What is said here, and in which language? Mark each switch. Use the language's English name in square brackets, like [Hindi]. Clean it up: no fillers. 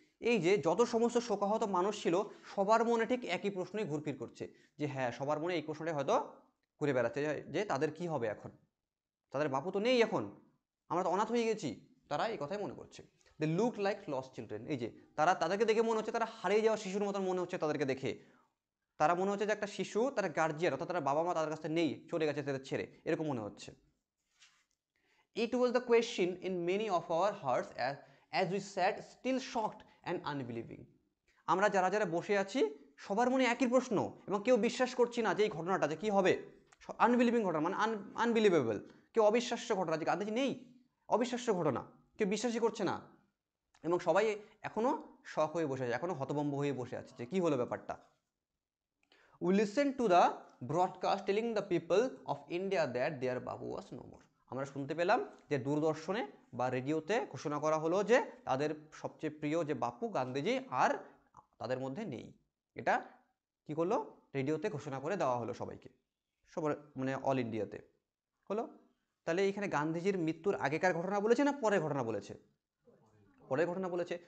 [Bangla] এই যে যত সমস্ত শোকাহত মানুষ ছিল সবার মনে ঠিক একই প্রশ্নই ঘুরফির করছে, যে হ্যাঁ সবার মনে এই প্রশ্নটাই হয়তো ঘুরে বেড়াচ্ছে যে তাদের কি হবে এখন, তাদের বাপু তো নেই এখন, আমরা তো অনাথ হয়ে গেছি, তারা এই কথাই মনে করছে। [English] they look like lost children, [Bangla] এই যে তাদেরকে দেখে মনে হচ্ছে তারা হারিয়ে যাওয়া শিশুর মতন মনে হচ্ছে তাদেরকে দেখে, তারা মনে হচ্ছে যে একটা শিশু, তারা গার্জিয়ান অর্থাৎ তার বাবা মা তাদের কাছে নেই, চলে গেছে তাদের ছেড়ে, এরকম মনে হচ্ছে। [English] It was the question in many of our hearts as we sat still shocked and unbelieving. [Bangla] আমরা যারা যারা বসে আছি সবার মনে একই প্রশ্ন এবং কেউ বিশ্বাস করছি না যে এই ঘটনাটা যে কি হবে, আনবিলিভিং ঘটনা মানে আনবিলিভেবল, কেউ অবিশ্বাস্য ঘটনা যে গান্ধীজি নেই, অবিশ্বাস্য ঘটনা, কেউ বিশ্বাসই করছে না এবং সবাই এখনো শক হয়ে বসে আছে, এখনো হতভম্ব হয়ে বসে আছে যে কি হলো ব্যাপারটা। [English] We listened to the broadcast telling the people of India that their Babu was no more. [Bangla] আমরা শুনতে পেলাম যে দূরদর্শনে বা রেডিওতে ঘোষণা করা হলো যে তাদের সবচেয়ে প্রিয় যে বাপু গান্ধীজি আর তাদের মধ্যে নেই। এটা কি করলো, রেডিওতে ঘোষণা করে দেওয়া হলো সবাইকে, সবার মানে অল ইন্ডিয়াতে হলো। তাহলে এখানে গান্ধীজির মৃত্যুর আগেকার ঘটনা বলেছে না পরের ঘটনা বলেছে, পরের ঘটনা বলেছে।